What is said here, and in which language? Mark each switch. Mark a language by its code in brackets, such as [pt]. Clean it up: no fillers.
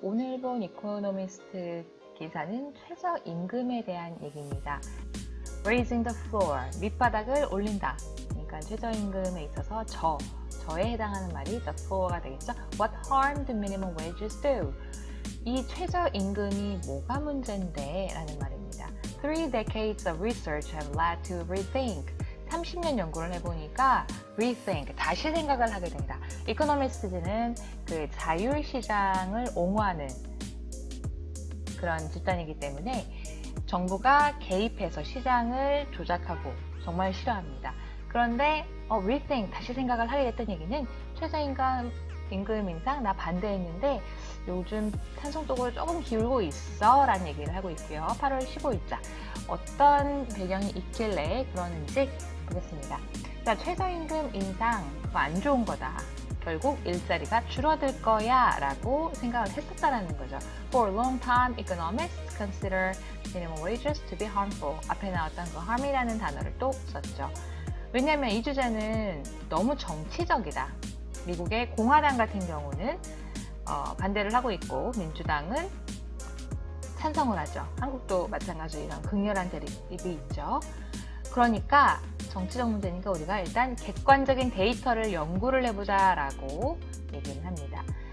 [ko] 오늘 본 이코노미스트 기사는 최저임금에 대한 얘기입니다. [en] Raising the floor, [ko] 밑바닥을 올린다. 그러니까 최저임금에 있어서 저에 해당하는 말이 the floor가 되겠죠. [en] What harm do minimum wages do? [ko] 이 최저임금이 뭐가 문제인데? 라는 말입니다. [en] 3 decades of research have led to rethink. [ko] 30년 연구를 해보니까 rethink, 다시 생각을 하게 된다. 이코노미스트는 그 자율시장을 옹호하는 그런 집단이기 때문에 정부가 개입해서 시장을 조작하고 정말 싫어합니다. 그런데 rethink, 다시 생각을 하게 됐던 얘기는 최저임금 인상 나 반대했는데 요즘 찬성적으로 조금 기울고 있어 라는 얘기를 하고 있고요. 8월 15일자 어떤 배경이 있길래 그러는지 보겠습니다. 자, 최저임금 인상 안 좋은 거다. 결국 일자리가 줄어들 거야 라고 생각을 했었다라는 거죠. [en] For a long time, economists consider minimum wages to be harmful. [ko] 앞에 나왔던 그 harm이라는 단어를 또 썼죠. 왜냐하면 이 주제는 너무 정치적이다. 미국의 공화당 같은 경우는 반대를 하고 있고 민주당은 찬성을 하죠. 한국도 마찬가지로 이런 극렬한 대립이 있죠. 그러니까 정치적 문제니까 우리가 일단 객관적인 데이터를 연구를 해보자라고 얘기를 합니다.